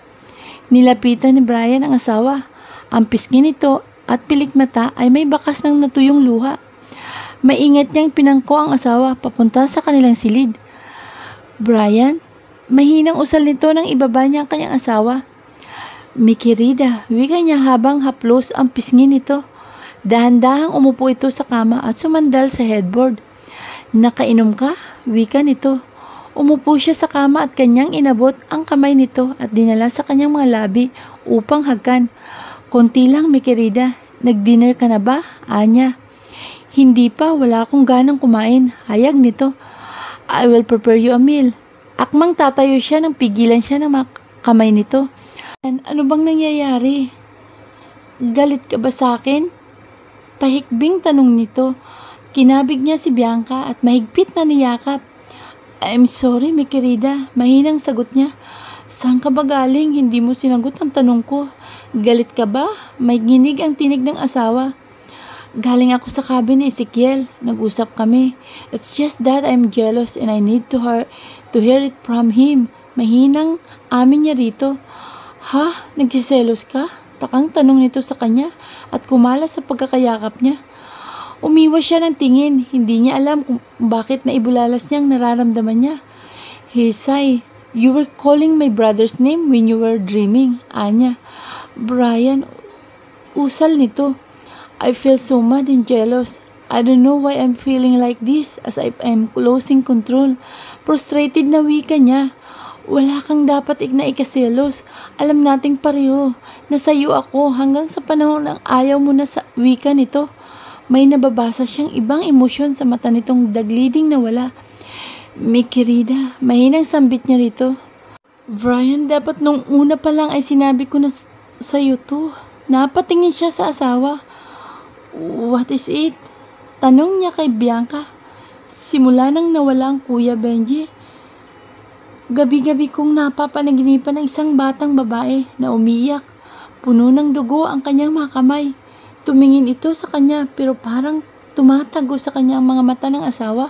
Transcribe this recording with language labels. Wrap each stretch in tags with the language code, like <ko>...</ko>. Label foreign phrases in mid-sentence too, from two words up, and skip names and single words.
<tl>Nilapitan ni Brian ang asawa. Ang pisngi nito at pilik mata ay may bakas ng natuyong luha. Maingat niyang pinangko ang asawa papunta sa kanilang silid. Brian, mahinang usal nito nang ibaba niya ang kanyang asawa.</tl> <es>Mi querida,</es> <tl>wika niya habang haplos ang pisngi nito. Dahan-dahang umupo ito sa kama at sumandal sa headboard. Nakainom ka? Wika nito. Umupo siya sa kama at kanyang inabot ang kamay nito at dinala sa kanyang mga labi upang hagkan. Konti lang,</tl> <es>mi querida.</es> <tl>Nag-dinner ka na ba? Anya. Hindi pa, wala akong ganang kumain. Hayag nito.</tl> <en>I will prepare you a meal.</en> <tl>Akmang tatayo siya nang pigilan siya ng mga kamay nito. Ano bang nangyayari? Galit ka ba sa akin? Pahikbing tanong nito. Kinabig niya si Bianca at mahigpit na niyakap.</tl> <en>I'm sorry,</en> <es>mi querida.</es> <tl>Mahinang sagot niya. Saan ka ba galing? Hindi mo sinagot ang tanong ko. Galit ka ba? May ginig ang tinig ng asawa. Galing ako sa cabin ni Ezekiel. Nag-usap kami.</tl> <en>It's just that I'm jealous and I need to hear it from him.</en> <tl>Mahinang amin niya rito. Ha? Nagsiselos ka? Takang tanong nito sa kanya at kumalas sa pagkakayakap niya. Umiwas siya ng tingin. Hindi niya alam kung bakit naibulalas niyang nararamdaman niya.</tl> <en>He sighed. You were calling my brother's name when you were dreaming,</en> <tl>Anya. Brian, usal nito.</tl> <en>I feel so mad and jealous. I don't know why I'm feeling like this as I am losing control.</en> <tl>Frustrated na wika niya. Wala kang dapat ikaselos. Alam nating pareho. Nasayo ako hanggang sa panahon ng ayaw mo na sa wika nito. May nababasa siyang ibang emosyon sa mata nitong dagliding na wala.</tl> <es>Mi querida,</es> <tl>mahinang sambit niya rito. Brian, dapat nung una pa lang ay sinabi ko na sa'yo to. Napatingin siya sa asawa.</tl> <en>What is it?</en> <tl>Tanong niya kay Bianca. Simula nang nawala ang Kuya Benji. Gabi-gabi kong napapanaginipan ng isang batang babae na umiyak. Puno ng dugo ang kanyang mga kamay. Tumingin ito sa kanya pero parang tumatago sa kanya ang mga mata ng asawa.</tl>